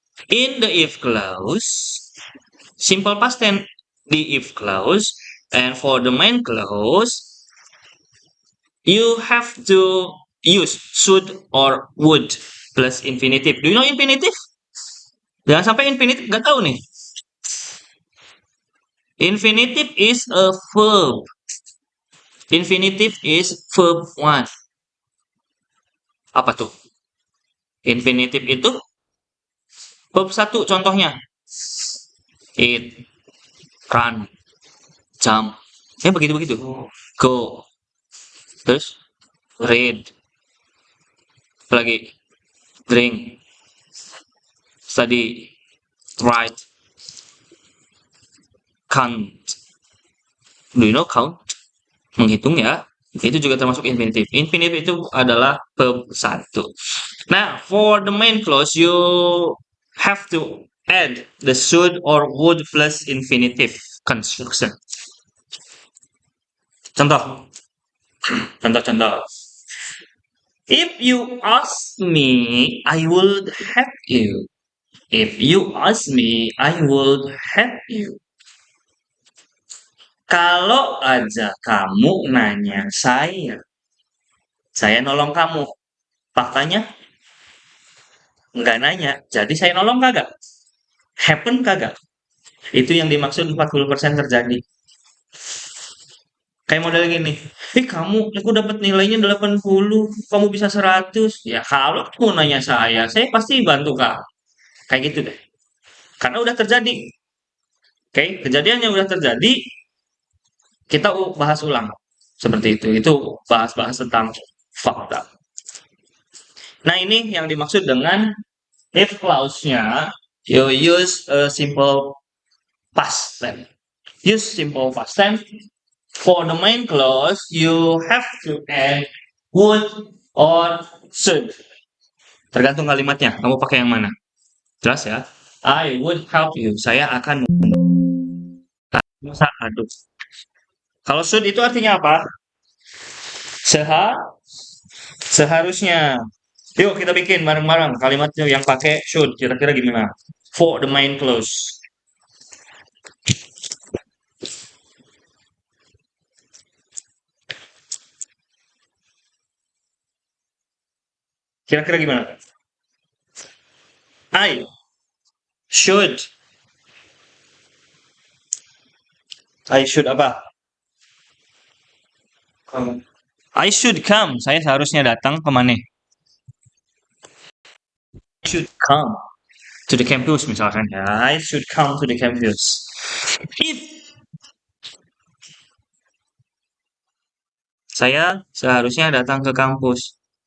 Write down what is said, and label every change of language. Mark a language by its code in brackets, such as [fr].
[en] In the if clause, simple past tense the if clause, and for the main clause, you have to use should or would plus infinitive. Do you know infinitive? [id] Jangan sampai infinitive nggak tahu nih. [en] Infinitive is a verb. Infinitive is verb one. [id] Apa tuh? Infinitive itu verb satu contohnya. [en] Eat, run, jump. [id] Begitu-begitu. [en] Go. [id] Terus read. Lagi [en] drink, study, write, count. Do you know count? [id] Menghitung ya. Itu juga termasuk [en] infinitive. [id] Infinitive itu adalah verb satu. [en] Nah, for the main clause, you have to add the should or would plus infinitive construction. [id] Contoh. Contoh-contoh. [en] If you ask me, I would help you. If you ask me, I would help you. [id] Kalau aja kamu nanya saya nolong kamu. Faktanya nggak nanya, jadi saya nolong kagak? Happen kagak? Itu yang dimaksud 40% terjadi. Kayak model gini, kamu, aku dapat nilainya 80, kamu bisa 100. Ya kalau kamu nanya saya pasti bantu kamu. Kayak gitu deh. Karena udah terjadi. Oke, kejadian yang udah terjadi, kita bahas ulang. Seperti itu. Itu bahas-bahas tentang fakta. Nah, ini yang dimaksud dengan if clause-nya, [en] you use a simple past tense. Use simple past tense. For the main clause, you have to add would or should. [id] Tergantung kalimatnya, kamu pakai yang mana. Jelas ya? [en] I would help you. [id] Saya akan aduh. Kalau should itu artinya apa? Seharusnya. Yuk kita bikin bareng-bareng kalimatnya yang pakai should. Kira-kira gimana? [en] For the main clause. [id] Kira-kira gimana? [en] I should. I should apa? I should come. [id] Saya seharusnya datang ke mana? [en] I should come to the campus [id] misalkan ya. [en] I should come to the campus. If [id] saya seharusnya datang ke kampus.